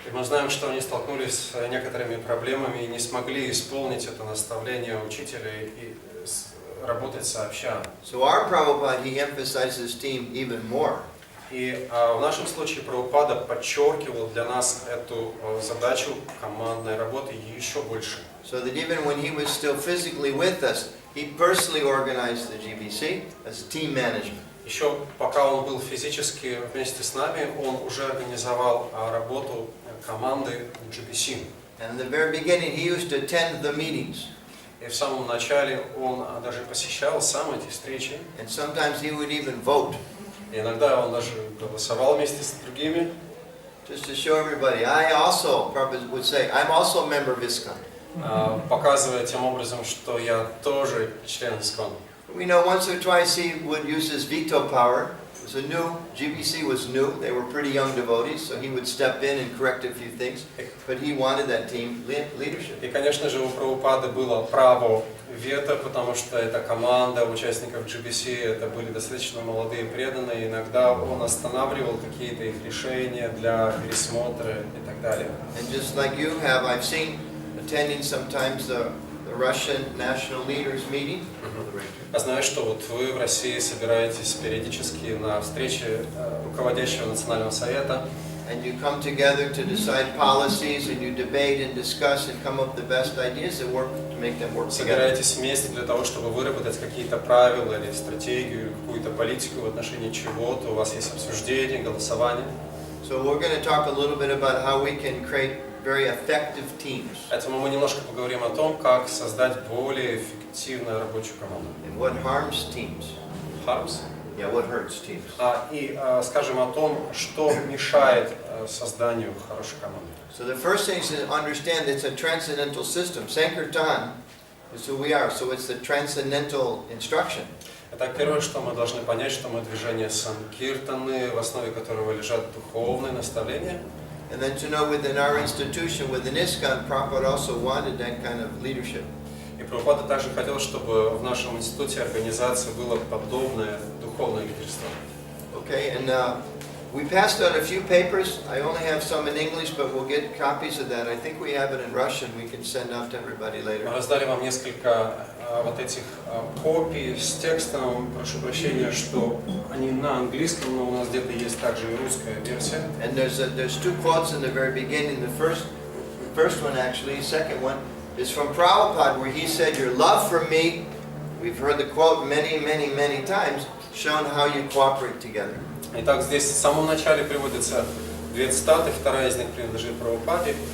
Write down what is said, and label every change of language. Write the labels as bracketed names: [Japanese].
[Russian] И мы знаем, что они столкнулись с некоторыми проблемами и не смогли исполнить это наставление учителя и работать сообща. [English] So our Prabhupada, he emphasizes team even more. [Russian] И в нашем случае Прабхупада подчеркивал для нас эту задачу командной работы еще больше. [English] So that even when he was still physically with us, he personally organized the GBC as team management. [Russian] Еще пока он был физически вместе с нами, он уже организовал работу команды GBC. [English] And in the very beginning, he used to attend the meetings. [Russian] И в самом начале он даже посещал сам эти встречи. [English] And sometimes he would even vote. [Russian] И иногда он даже голосовал вместе с другими. [English] Just to show everybody, Prabhupada would say, I'm also a member of ISKCON. [Russian] Показывая тем образом, что я тоже член ИСККОН. [English] We know once or twice he would use his veto power to was a new, GBC was new, they were pretty young devotees, so he would step in and correct a few things, but he wanted that team leadership. [Russian] И, конечно же, у Прабхупады было право вето, потому что эта команда участников GBC, это были достаточно молодые преданные, иногда он останавливал какие-то их решения для пересмотра и так далее. [English] And just like you have, I've seen attending sometimes the Russian national leaders meeting. [Russian] Я знаю, что вот вы в России собираетесь периодически на встрече руководящего национального совета. [English] And you come together to decide policies, and you debate and discuss and come up with the best ideas and work to make them work together. [Russian] Собираетесь вместе для того, чтобы выработать какие-то правила или стратегию, или какую-то политику в отношении чего-то. У вас есть обсуждение, голосование. [English] So we're going to talk a little bit about how we can create very effective teams. [Russian] Поэтому мы немножко поговорим о том, как создать более эффективную рабочую команду. [English] And what harms teams? Harms? Yeah, what hurts teams? [Russian] И скажем о том, что мешает созданию хорошей команды. [English] So the first thing is to understand it's a transcendental system. Sankirtan is who we are, so it's the transcendental instruction. [Russian] Итак, первое, что мы должны понять, что мы движение санкиртаны, в основе которого лежат духовные наставления. [English] And then to know within our institution, within ISKCON, Prabhupada also wanted that kind of leadership. [Russian] И Прабхупада также хотел, чтобы в нашем институте организации было подобное духовное лидерство. [English] Okay, and we passed out a few papers. I only have some in English, but we'll get copies of that. I think we have it in Russian. We can send out to everybody later. [Russian] Мы раздали вам несколько вот этих копий с текстом. Прошу прощения, что они на английском, но у нас где-то есть также и русская версия. [English] And there's two quotes in the very beginning. The first one actually, second one, is from Prabhupada, where he said, "Your love for me," we've heard the quote many times, shown how you cooperate together. [Russian] Итак, здесь в самом начале приводятся две цитаты, вторая из них принадлежит Прабхупаде.